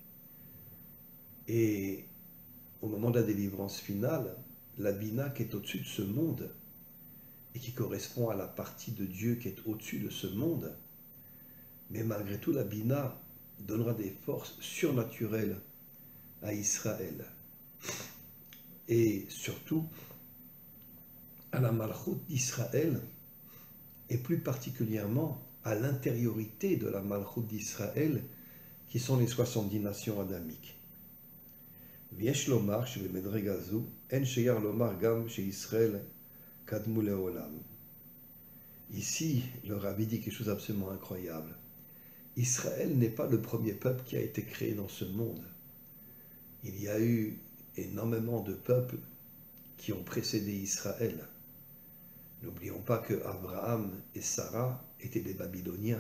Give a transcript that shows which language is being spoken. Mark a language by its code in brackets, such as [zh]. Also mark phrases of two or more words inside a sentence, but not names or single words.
[fr] Et au moment de la délivrance finale, la bina qui est au-dessus de ce monde et qui correspond à la partie de Dieu qui est au-dessus de ce monde, mais malgré tout la bina donnera des forces surnaturelles à Israël et surtout à la malchoute d'Israël et plus particulièrement à l'intériorité de la malchoute d'Israël qui sont les 70 nations adamiques. [he] ויש לומר שבמדרגה זו אין שייר לומר גם שישראל קדמו לעולם. [fr] Ici, le rabbi dit quelque chose d'absolument incroyable. Israël n'est pas le premier peuple qui a été créé dans ce monde. Il y a eu énormément de peuples qui ont précédé Israël. N'oublions pas que Abraham et Sarah étaient des Babyloniens.